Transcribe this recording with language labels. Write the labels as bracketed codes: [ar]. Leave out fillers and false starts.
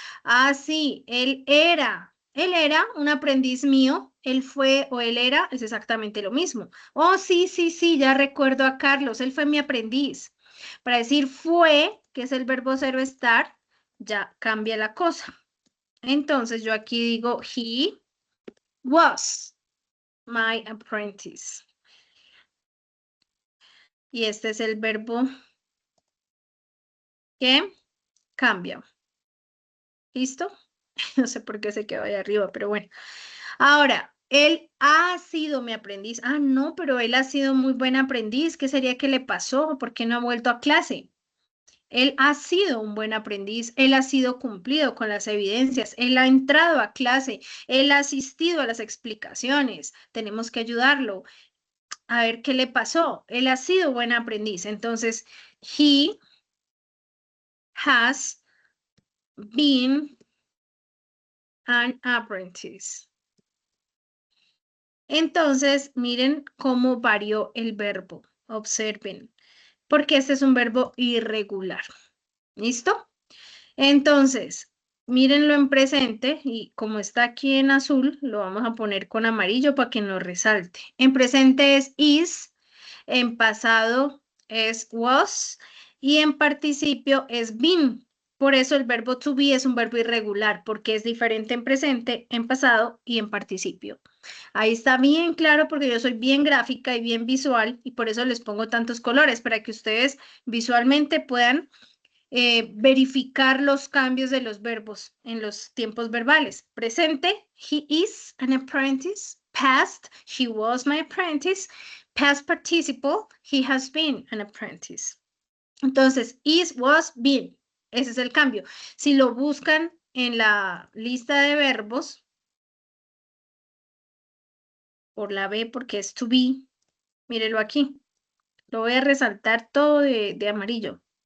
[es] Ah, sí, él era un aprendiz mío, él fue o él era, es exactamente lo mismo. Oh, sí, sí, sí, ya recuerdo a Carlos, él fue mi aprendiz. Para decir fue, que es el verbo cero estar, ya cambia la cosa. Entonces yo aquí digo, [en] he was my apprentice. [es] Y este es el verbo que cambia. ¿Listo? No sé por qué se quedó ahí arriba, pero bueno. Ahora, él ha sido mi aprendiz. Ah, no, pero él ha sido muy buen aprendiz. ¿Qué sería que le pasó? ¿Por qué no ha vuelto a clase? Él ha sido un buen aprendiz, él ha sido cumplido con las evidencias, él ha entrado a clase, él ha asistido a las explicaciones. Tenemos que ayudarlo a ver qué le pasó. Él ha sido buen aprendiz. Entonces, [en] he has been an apprentice. [es] Entonces, miren cómo varió el verbo. Observen, porque este es un verbo irregular. ¿Listo? Entonces, mírenlo en presente y como está aquí en azul, lo vamos a poner con amarillo para que nos resalte. En presente es is, en pasado es was y en participio es been. Por eso el verbo to be es un verbo irregular, porque es diferente en presente, en pasado y en participio. Ahí está bien claro porque yo soy bien gráfica y bien visual y por eso les pongo tantos colores para que ustedes visualmente puedan verificar los cambios de los verbos en los tiempos verbales. [en] Presente, he is an apprentice. Past, he was my apprentice. Past participle, he has been an apprentice. [es] Entonces, is, was, been. Ese es el cambio. Si lo buscan en la lista de verbos, por la B porque es to be, mírelo aquí. Lo voy a resaltar todo de amarillo.